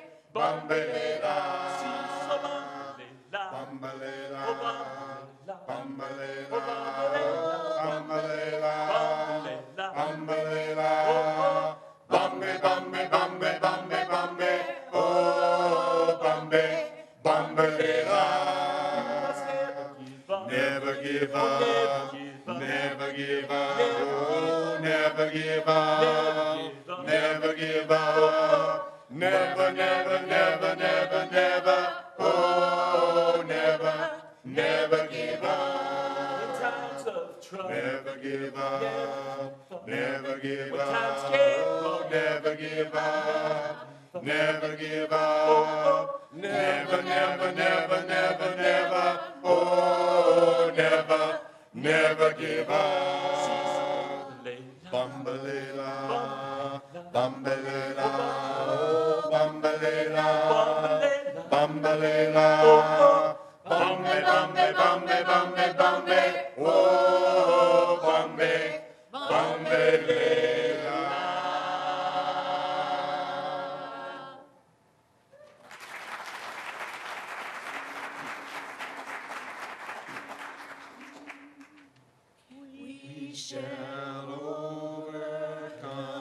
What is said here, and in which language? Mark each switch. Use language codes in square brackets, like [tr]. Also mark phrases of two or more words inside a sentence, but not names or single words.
[zu] Bambalela, bambalela, bambalela, bambalela, bambalela, bambe, bambe, bambe, bambe, bambe, oh, bambe, bambalela. [en] Never give up, never give up, oh, never give up, never give up. Never, never, never, never, never, oh, never, never give up. In times of trouble, never give up, never give up, oh, never give up, never give up, never, never, never, never, never, oh, never, never give up. [zu] Bambalela, bambalela, oh, bambalela, bambalela, bambe, bambe, bambe, bambe, bambe, oh, bambe, bambalela. [en] We shall overcome.